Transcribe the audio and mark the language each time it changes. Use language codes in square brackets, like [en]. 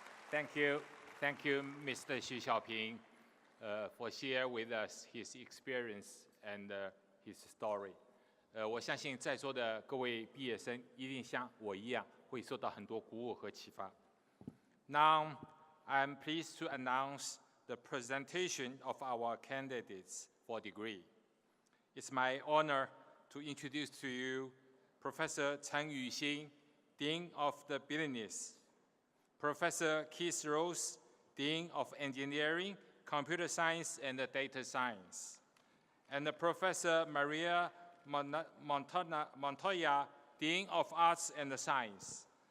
[en] Thank you, Mr. Xu Xiaoping, for sharing with us his experience and his story. [zh] 我相信在座的各位毕业生一定像我一样，会受到很多鼓舞和启发。 [en] Now, I'm pleased to announce the presentation of our candidates for degree. It's my honor to introduce to you Professor Chen Yuxin, Dean of the Business, Professor Keith Rose, Dean of Engineering, Computer Science, and Data Science, and Professor Maria Montoya, Dean of Arts and Science.